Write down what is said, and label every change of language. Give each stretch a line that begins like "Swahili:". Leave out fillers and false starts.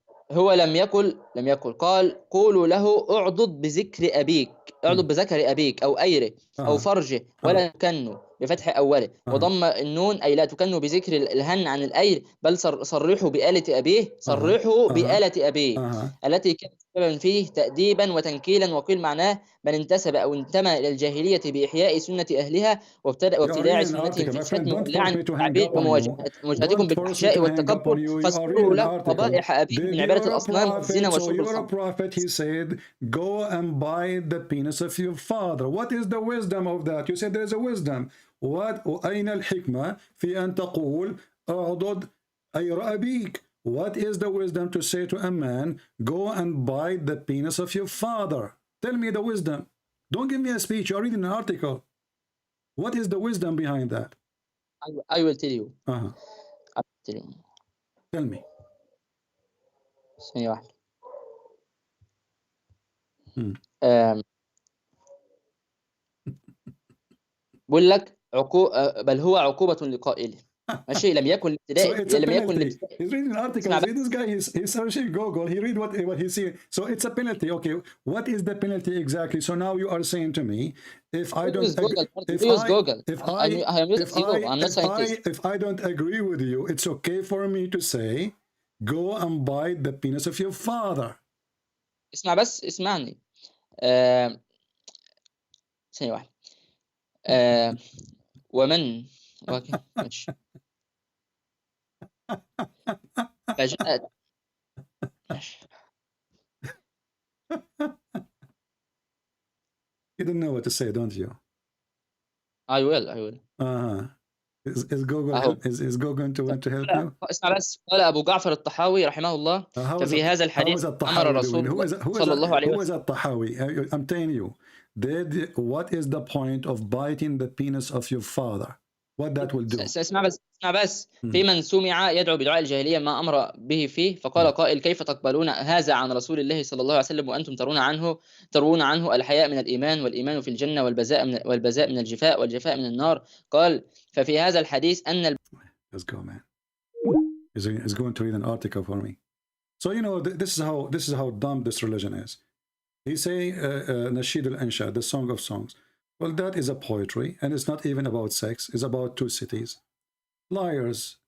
Arabic: هو لم يقل قال قولوا له اعضد بذكر أبيك اعضد بذكر أبيك أو أيره أو فرجه ولا تكنوا بفتح أوله وضم النون أي لا تكنوا بذكر الهن عن الأير بل صرحوا بآلة أبيه صرحوا بآلة أبيه التي كانت سببا فيه تأديبا وتنكيلا. وقيل معناه من انتسب أو انتمى إلى الجاهلية بإحياء سنة أهلها وابتداع سنتهم في الشتم واللعن والتعبير ومواجهتكم بالفحشاء والتكبر فاذكروا له قبائح أبيه من عبادة الأصنام والزنا وشرب الخمر.
English: Prophet, he said, go and bite the penis of your father. What is the wisdom of that? You said there is a wisdom. What
Arabic: أين الحكمة في أن تقول أعضد أير أبيك?
English: What is the wisdom to say to a man, go and bite the penis of your father? Tell me the wisdom. Don't give me a speech. You're reading an article. What is the wisdom behind that? I will tell you. I will tell you. Tell me.
Arabic: ثانية واحدة. بقول لك بل هو عقوبة لقائله. ماشي لم يكن الابتداء لم يكن الابتداء.
English: He's reading an article. This guy he's searching Google. He read what he see. So it's a penalty. Okay, what is the penalty exactly? So now you are saying to me, if I don't if I don't agree with you, it's okay for me to say, go and bite the penis of your father.
Arabic: اسمع بس اسمعني. ثانية واحدة. ومن ماشي فجاءت
English: You don't know what to say, don't you? I will. Is Google is Google going to want to help you?
Arabic: اسمع بس، قال أبو جعفر الطحاوي رحمه الله ففي هذا الحديث أمر رسول الله صلى الله عليه
English: who is
Arabic: وسلم. الطحاوي?
English: I'm telling you, what is the point of biting the penis of your father? What that will do?
Arabic: اسمع بس في من سمع يدعو بدعاء الجاهلية ما أمر به فيه، فقال قائل كيف تقبلون هذا عن رسول الله صلى الله عليه وسلم وأنتم ترون عنه الحياء من الإيمان والإيمان في الجنة والبذاء من الجفاء والجفاء من النار. قال ففي هذا الحديث أن
English: Let's go, man. He's going to read an article for me. So you know this is how dumb this religion is. He say Nasheed al-Ansha, the Song of Songs. Well, that is a poetry, and it's not even about sex. It's about two cities. Liars.